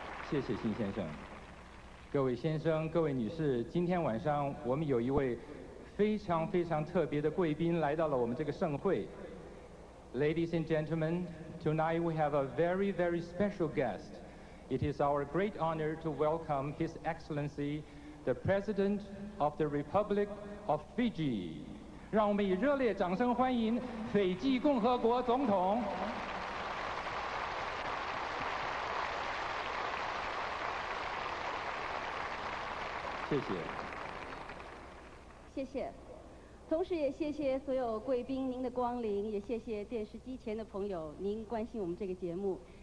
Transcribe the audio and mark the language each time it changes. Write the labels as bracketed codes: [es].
[zh] 谢谢辛先生。各位先生、各位女士，今天晚上我们有一位非常特别的贵宾来到了我们这个盛会。 [en] Ladies and gentlemen, tonight we have a very special guest. It is our great honor to welcome His Excellency, the President of the Republic of Fiji. [zh] 让我们以热烈掌声欢迎斐济共和国总统。谢谢。谢谢。同时也谢谢所有贵宾您的光临，也谢谢电视机前的朋友您关心我们这个节目。